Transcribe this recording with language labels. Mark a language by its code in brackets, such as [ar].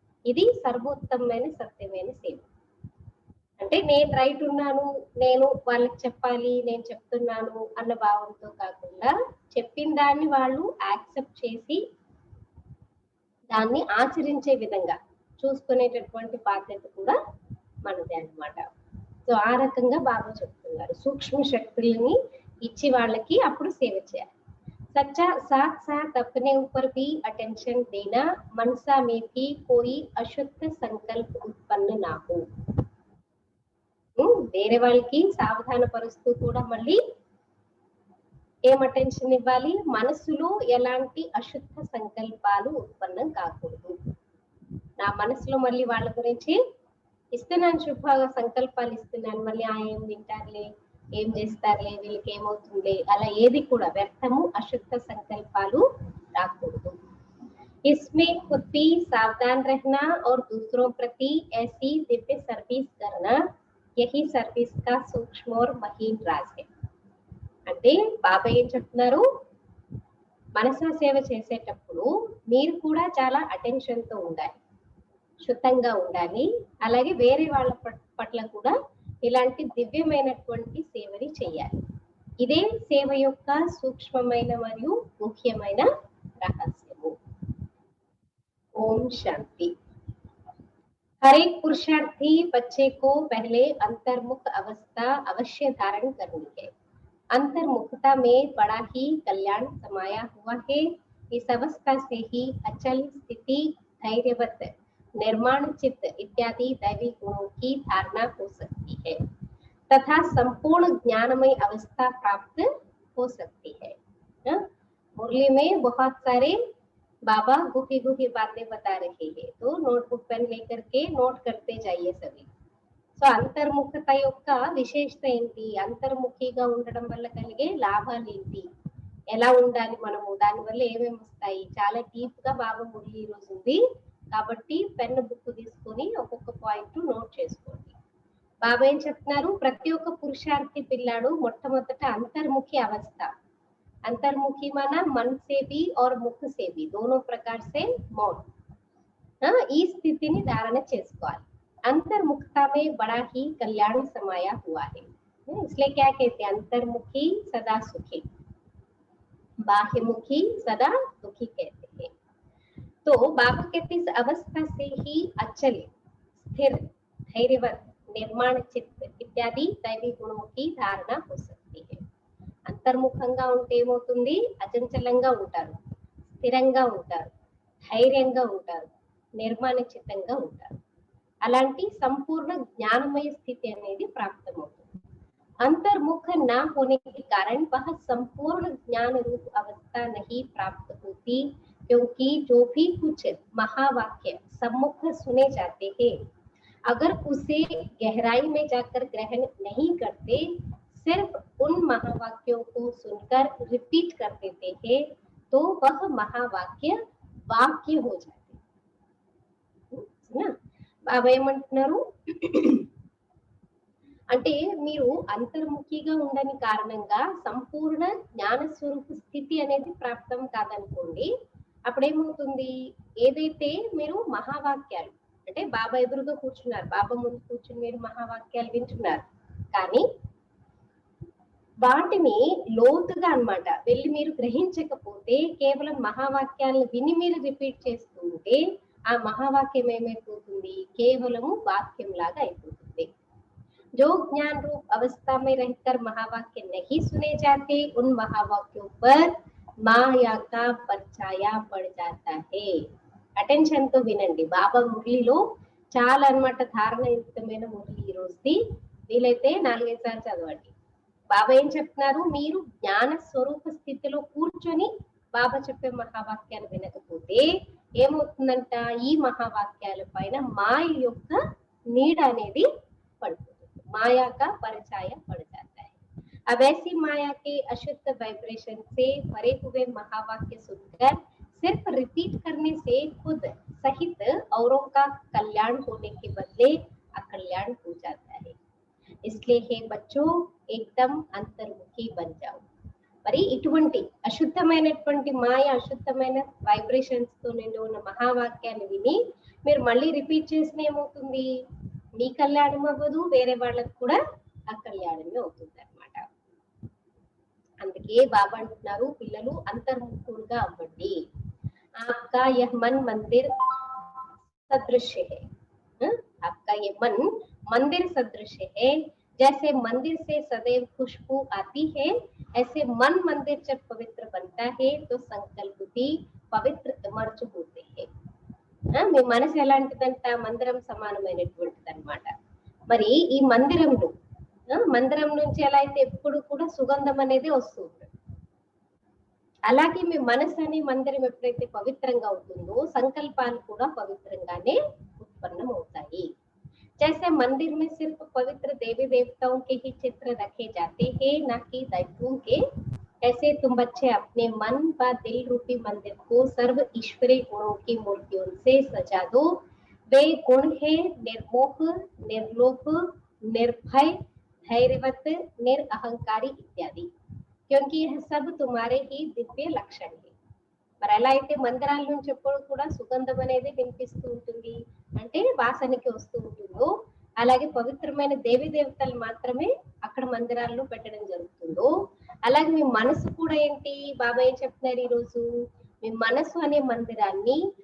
[te] ఇది సర్వోత్తమైన సత్యమైన సేవ। అంటే నేను రైట్ ఉన్నాను, నేను వాళ్ళకి చెప్పాలి, నేను చెప్తున్నాను అన్న భావంతో కాకుండా చెప్పిన దాన్ని వాళ్ళు యాక్సెప్ట్ చేసి దాన్ని ఆచరించే విధంగా చూసుకునేటటువంటి బాధ్యత కూడా మనదే అన్నమాట। సో ఆ రకంగా బాబా చెప్తున్నారు, సూక్ష్మ శక్తులని ఇచ్చి వాళ్ళకి అప్పుడు సేవ చేయాలి। [hi] सच्चा साथ साथ अपने ऊपर भी अटेंशन देना, मनसा में भी कोई अशुद्ध संकल्प उत्पन्न ना हो। [te] వేరే వాళ్ళకి సావధాన పరుస్తూ కూడా మళ్ళీ ఏం అటెన్షన్ ఇవ్వాలి? మనసులో ఎలాంటి అశుద్ధ సంకల్పాలు ఉత్పన్నం కాకూడదు। నా మనసులో మళ్ళీ వాళ్ళ గురించి ఇస్తున్నాను, శుభ సంకల్పాలు ఇస్తున్నాను, మళ్ళీ ఏం వింటారులే, ఏం చేస్తారులే, వీళ్ళకి ఏమవుతుంది, అలా ఏది కూడా వ్యర్థము అశుద్ధ సంకల్పాలు రాకూడదు। [hi] इसमें खुद भी सावधान रहना और दूसरों प्रति ऐसी दिव्य सर्विस करना, यही सर्विस का सूक्ष्म और महीन राज है। [te] అంటే బాబా ఏం చెప్తున్నారు? మనసా సేవ చేసేటప్పుడు మీరు కూడా చాలా అటెన్షన్ తో ఉండాలి, శుద్ధంగా ఉండాలి, అలాగే వేరే వాళ్ళ పట్ల కూడా ఇలాంటి దివ్యమైనటువంటి సేవని చేయాలి। ఇదే సేవ యొక్క సూక్ష్మమైన మరియు ముఖ్యమైన రహస్యము। ఓం శాంతి। [hi] हर एक पुरुषार्थी बच्चे को पहले अंतर्मुख अवस्था अवश्य धारण करनी है। अंतर्मुखता में बड़ा ही कल्याण समाया हुआ है। इस अवस्था से ही अचल स्थिति, धैर्यवत, निर्माण चित्त इत्यादि दैवी गुणों की धारणा हो सकती है तथा संपूर्ण ज्ञानमय अवस्था प्राप्त हो सकती है। मुरली में बहुत सारे बाबा गुफी गुफी बातें बता रहे हैं, तो नोटबुक पेन लेकर के नोट करते जाइए सभी। [te] సో అంతర్ముఖత యొక్క విశేషత ఏంటి, అంతర్ముఖిగా ఉండడం వల్ల కలిగే లాభాలు ఏంటి, ఎలా ఉండాలి మనము, దాని వల్ల ఏమేమి వస్తాయి, చాలా డీప్ గా బాబా మురళి ఈ రోజు ఉంది కాబట్టి పెన్ బుక్ తీసుకొని ఒక్కొక్క పాయింట్ నోట్ చేసుకోండి. బాబా ఏం చెప్తున్నారు, ప్రతి ఒక్క పురుషార్థి పిల్లాడు మొట్టమొదట అంతర్ముఖి అవస్థ, [hi] अंतर्मुखी माना मन से भी और मुख से भी दोनों प्रकार से मौन, [te] ఈ స్థితిని ధారణ చేసుకోవాలి. [hi] अंतर्मुखता में बड़ा ही कल्याण समाया हुआ है, इसलिए क्या कहते हैं, अंतर्मुखी सदा सुखी, बाह्यमुखी सदा दुखी कहते हैं. तो बाबा कहते इस अवस्था से ही अचल, स्थिर, धैर्यवत, निर्माण चित्त इत्यादि दैवी गुणों की धारणा हो सकती है. [te] అంతర్ముఖంగా ఉంటే ఏమవుతుంది, అచంచలంగా ఉంటారు, స్థిరంగా ఉంటారు, ధైర్యంగా ఉంటారు, నిర్మాణ చిత్తంగా ఉంటారు. అలాంటి సంపూర్ణ జ్ఞానమయ స్థితి అనేది ప్రాప్తమవుతుంది. [hi] अंतर्मुख ना होने के कारण वह संपूर्ण ज्ञान रूप अवस्था नहीं प्राप्त होती, क्योंकि जो भी कुछ महावाक्य सम्मुख सुने जाते हैं, अगर उसे गहराई में जाकर ग्रहण नहीं करते, सिर्फ उन महावाक्यों को सुनकर रिपीट कर देते हैं, तो वह महावाक्य वाक्य हो जाते ना. [te] బాబా ఏమంటున్నారు అంటే మీరు అంతర్ముఖిగా ఉండని కారణంగా సంపూర్ణ జ్ఞాన స్వరూప స్థితి అనేది ప్రాప్తం కాదనుకోండి, అప్పుడేమవుతుంది, ఏదైతే మీరు మహావాక్యాలు అంటే బాబా ఎదురుగా కూర్చున్నారు, బాబా ముందు కూర్చుని మీరు మహావాక్యాలు వింటున్నారు, కానీ వాటిని లోతుగా అన్నమాట వెళ్ళి మీరు గ్రహించకపోతే, కేవలం మహావాక్యాలను విని మీరు రిపీట్ చేస్తూ ఉంటే ఆ మహావాక్యం ఏమైపోతుంది, కేవలము వాక్యం లాగా అయిపోతుంది. [hi] जो ज्ञान रूप अवस्था में रहकर महावाक्य नहीं सुने जाते, उन महावाक्यों पर माया का परछाया पड़ जाता है. [te] అటెన్షన్ తో వినండి, బాబా మురళిలో చాలా అన్నమాట ధారణయుక్తమైన మురళి ఈ రోజుది, వీలైతే 4-5 సార్లు చదవండి. బాబా ఏం చెప్తున్నారు, మీరు జ్ఞాన స్వరూప స్థితిలో కూర్చొని బాబా చెప్పే మహావాక్యాలు వినకపోతే ఏమవుతుందంట, ఈ మహావాక్యాల పైన మాయ యొక్క నీడ అనేది పడుతుంది, [hi] माया का परछाया पड़ जाता है. अब ऐसी माया के अशुद्ध वाइब्रेशन से भरे हुए महावाक्य सुनकर सिर्फ रिपीट करने से खुद सहित औरों का कल्याण होने के बदले अकल्याण हो जाता है. इसलिए हे बच्चों, एकदम अंतर्मुखी बन जाओ. [te] మరి ఇటువంటి అశుద్ధమైనటువంటి మాయ, అశుద్ధమైన వైబ్రేషన్స్ తో నిండి ఉన్న మహావాక్యాన్ని విని మీరు మళ్ళీ రిపీట్ చేసిన ఏమవుతుంది, మీ కళ్యాణం అవ్వదు, వేరే వాళ్ళకు కూడా అకళ్యాణమే అవుతుంది అన్నమాట. అందుకే బాబా అంటున్నారు, పిల్లలు అంతర్ముఖులుగా అవ్వండి. [hi] आपका यह मन मंदिर सदृश है, आपका ये मन मंदिर सदृश है. जैसे मंदिर से सदैव खुशबू आती है, ऐसे मन मंदिर जब पवित्र बनता है तो संकल्प भी पवित्र अमर्च होते हैं. [te] మీ మనసు ఎలాంటిదంట, మందిరం సమానమైనటువంటిది అనమాట. మరి ఈ మందిరంలో మందిరం నుంచి ఎలా అయితే ఎప్పుడు కూడా సుగంధం అనేది వస్తూ ఉంటుంది, అలాగే మీ మనసు అనే మందిరం ఎప్పుడైతే పవిత్రంగా అవుతుందో సంకల్పాలు కూడా పవిత్రంగానే ఉత్పన్నం అవుతాయి. [hi] जैसे मंदिर में सिर्फ पवित्र देवी देवताओं के ही चित्र रखे जाते हैं, ना कि दैवों के, ऐसे तुम बच्चे अपने मन व दिल रूपी मंदिर को सर्व ईश्वरीय गुणों की मूर्तियों से सजा दो. वे गुण है निर्मोह, निर्लोभ, निर्भय, धैर्यवत, निरअहंकारी इत्यादि, क्योंकि यह सब तुम्हारे ही दिव्य लक्षण है. [te] మరి ఎలా అయితే మందిరాల నుంచి ఎప్పుడు కూడా సుగంధం అనేది వినిపిస్తూ ఉంటుంది, అంటే వాసనకి వస్తూ ఉంటుందో, అలాగే పవిత్రమైన దేవి దేవతలు మాత్రమే అక్కడ మందిరాల్లో పెట్టడం జరుగుతుందో, అలాగే మీ మనసు కూడా ఏంటి, బాబా ఏం చెప్తున్నారు ఈరోజు, మీ మనసు అనే మందిరాన్ని